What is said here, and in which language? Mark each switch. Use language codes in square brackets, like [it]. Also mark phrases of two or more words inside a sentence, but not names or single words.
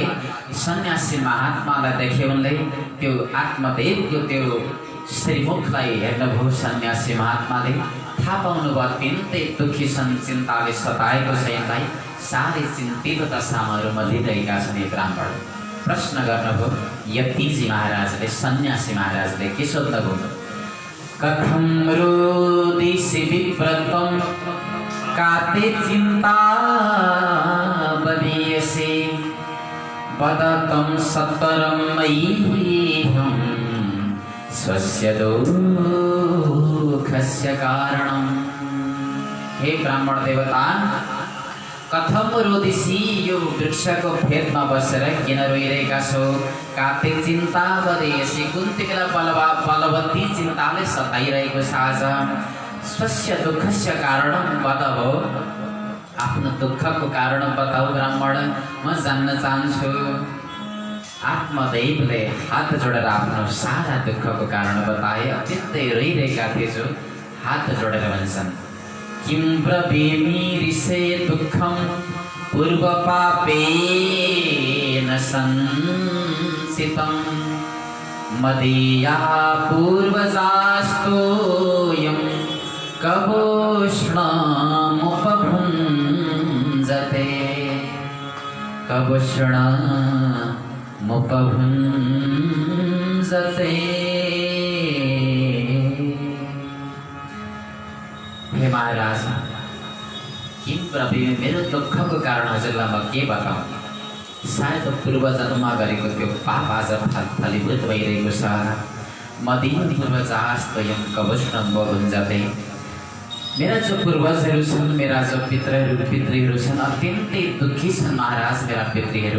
[ne] सन्यासी महात्मालाई देखे उनले त्यो आत्मदेवको त्यो श्रीमुखलाई हेर्नुभयो। सन्यासी महात्माले थाहा पाउनुभयो अत्यन्तै दुःखी छन्, चिन्ताले सताएको छ यिनलाई, साह्रै चिन्तित दशामा रुमलिरहेका छन् यी ब्राह्मण। प्रश्न गर्नुभयो यतिजी महाराजले, सन्यासी महाराजले के सोध्नुभयो? [sa] कथं रोदिसि विप्रत्वं काते चिन्ता बलीयसे, वदतं सत्वरं मय्यहं स्वस्य दुःखस्य कारणम्। [ne] हे ब्राह्मण देवता, [sa] कथम रोदिसी, [ne] यो वृक्षको फेदमा बसेर किन रोइरहेका छौ? [sa] काते चिन्ता बलेसी, [ne] कुन्ती बेला बलवती चिन्ताले सताइरहेको छ आज। [sa] स्वस्य दुःखस्य कारण [ne] बताऊ, आफ्नो दुःखको कारण बताऊ ब्राह्मण, म जान्न चाहन्छु। आत्मदेवले हात जोडेर आफ्नो सारा दुःखको कारण बताए। अत्यन्तै रोइरहेका थिए जो हात जोडेर भन्छन्, [sa] किं ब्रवीमि ऋषे दुःखं पूर्वपापेन संसितं, मदीया पूर्वजास्तोऽयं कवोष्णमुपभुञ्जते, कवोष्णमुपभुञ्जते। [ne] हे महाराज, [sa] किं ब्रवीमि, [ne] मेरो दुःखको कारण हजुरलाई म के बताऊँ? सायद पूर्वजन्ममा गरेको त्यो पाप आज फलीभूत भइरहेको छ। [sa] मदीय पूर्वजास्तोऽयं कवोष्णमुपभुञ्जते। [ne] मेरा जो पूर्वजहरू छन्, मेरा जो पितृहरू छन्, अत्यन्तै दुःखी छन् महाराज मेरा पितृहरू।